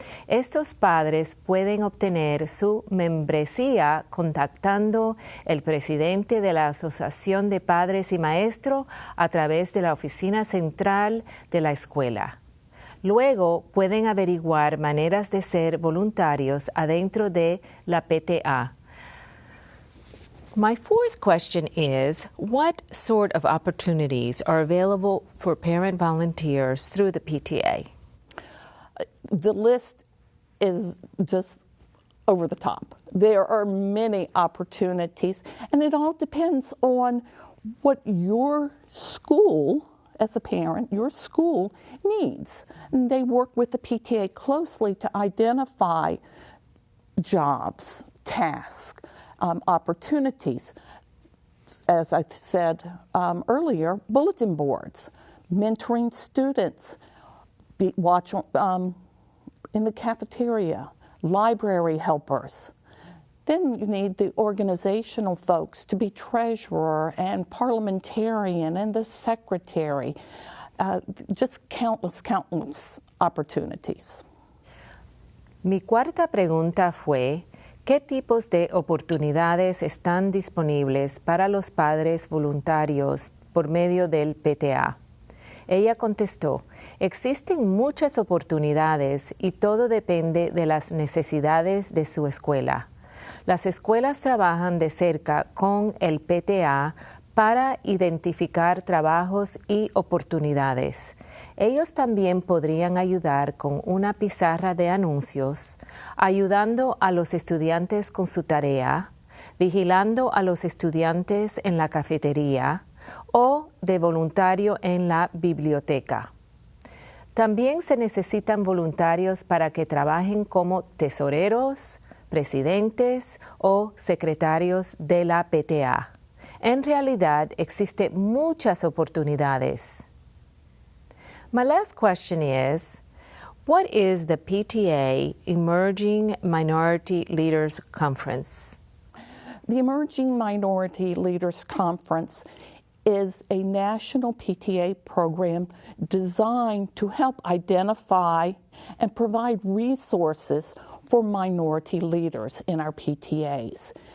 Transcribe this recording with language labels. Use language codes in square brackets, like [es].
[es] Estos padres pueden obtener su membresía contactando el presidente de la Asociación de Padres y Maestros a través de la oficina central de la escuela. Luego pueden averiguar maneras de ser voluntarios adentro de la PTA. [en] My fourth question is, what sort of opportunities are available for parent volunteers through the PTA? The list is just over the top. There are many opportunities, and it all depends on what your school, as a parent, your school needs. And they work with the PTA closely to identify jobs, tasks, opportunities. As I said earlier, bulletin boards, mentoring students, watch in the cafeteria, library helpers. Then you need the organizational folks to be treasurer and parliamentarian and the secretary. Just countless opportunities. [es] Mi cuarta pregunta fue, ¿qué tipos de oportunidades están disponibles para los padres voluntarios por medio del PTA? Ella contestó, existen muchas oportunidades y todo depende de las necesidades de su escuela. Las escuelas trabajan de cerca con el PTA para identificar trabajos y oportunidades. Ellos también podrían ayudar con una pizarra de anuncios, ayudando a los estudiantes con su tarea, vigilando a los estudiantes en la cafetería, o de voluntario en la biblioteca. También se necesitan voluntarios para que trabajen como tesoreros, presidentes o secretarios de la PTA. En realidad, existen muchas oportunidades. [en] My last question is, what is the PTA Emerging Minority Leaders Conference? The Emerging Minority Leaders Conference is a national PTA program designed to help identify and provide resources for minority leaders in our PTAs.